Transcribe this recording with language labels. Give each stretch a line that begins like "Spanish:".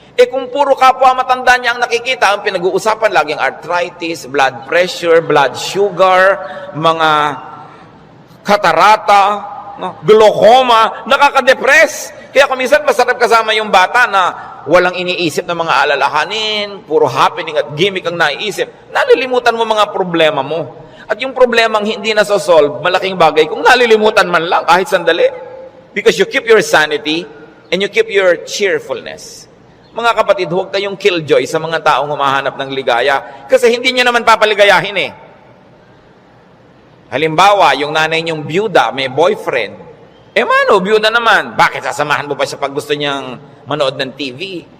Filipino: Kung puro kapwa matanda niya ang nakikita, ang pinag-uusapan laging arthritis, blood pressure, blood sugar, mga katarata, glaucoma, nakaka-depress. Kaya kung minsan masarap kasama yung bata na walang iniisip ng mga alalahanin, puro happening at gimmick ang naiisip, nalilimutan mo mga problema mo. At yung problemang hindi nasosolve, malaking bagay kung nalilimutan man lang kahit sandali.
English: Because you keep your sanity and you keep your cheerfulness.
Filipino: Mga kapatid, huwag kayong killjoy sa mga taong humahanap ng ligaya kasi hindi nyo naman papaligayahin Halimbawa, yung nanay niyong byuda, may boyfriend. Mano, byuda naman. Bakit sasamahan mo ba siya pag gusto niyang manood ng TV?